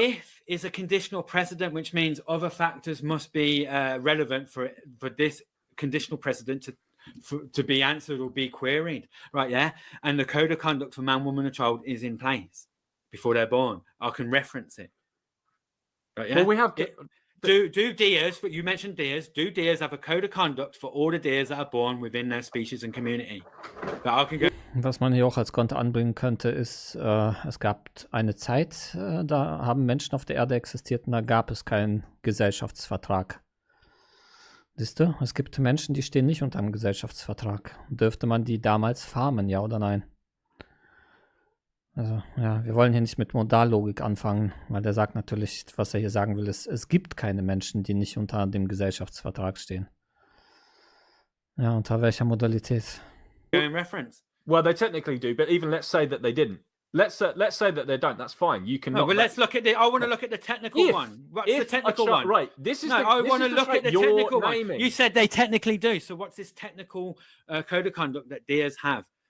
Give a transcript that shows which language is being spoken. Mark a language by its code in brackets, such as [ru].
[en] If is a conditional precedent, which means other factors must be relevant for this conditional precedent to be answered or be queried, right? Yeah, and the code of conduct for man, woman, and child is in place before they're born. I can reference it. Right? Yeah. Well, we have do deers, but you mentioned deers. Do deers have a code of conduct for all the deers that are born within their species and community? That I can go. [de] Was man hier auch als Konter anbringen könnte, ist, es gab eine Zeit, da haben Menschen auf der Erde existiert und da gab es keinen Gesellschaftsvertrag. Siehst du, es gibt Menschen, die stehen nicht unter einem Gesellschaftsvertrag. Dürfte man die damals farmen, ja oder nein? Also, ja, wir wollen hier nicht mit Modallogik anfangen, weil der sagt natürlich, was er hier sagen will, ist, es gibt keine Menschen, die nicht unter dem Gesellschaftsvertrag stehen. Ja, unter welcher Modalität? [en] In reference. Well, they technically do, but even let's say that they didn't. Let's say that they don't. That's fine. You can. No, but let's look at I want to look at the technical one. What's the technical one? Right. This is. No, I want to look at the technical one. You said they technically do. So what's this technical code of conduct that deers have?